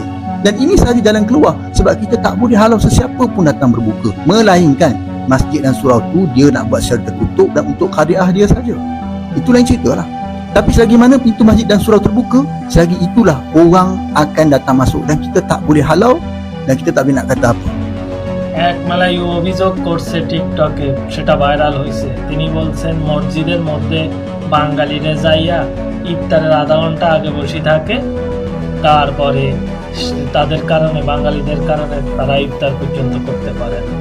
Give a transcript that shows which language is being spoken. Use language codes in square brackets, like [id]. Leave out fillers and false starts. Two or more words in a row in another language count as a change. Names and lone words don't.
[ms] Dan ini sahaja jalan keluar sebab kita tak boleh halau sesiapa pun datang berbuka. Melainkan masjid dan surau tu dia nak buat secara tertutup dan untuk khadiah dia saja. Itu lain cerita lah. Tapi selagi mana pintu masjid dan surau terbuka, selagi itulah orang akan datang masuk dan kita tak boleh halau dan kita tak boleh nak kata apa. [bn] এক মালায়ু অভিযোগ করছে টিকটকে, সেটা ভাইরাল হয়েছে। তিনি বলছেন মসজিদের মধ্যে বাঙালিরা যাইয়া ইফতারের আধা ঘন্টা আগে বসে থাকে, তারপরে তাদের কারণে বাঙালিদের কারণে তারা ইফতার পর্যন্ত করতে পারে না।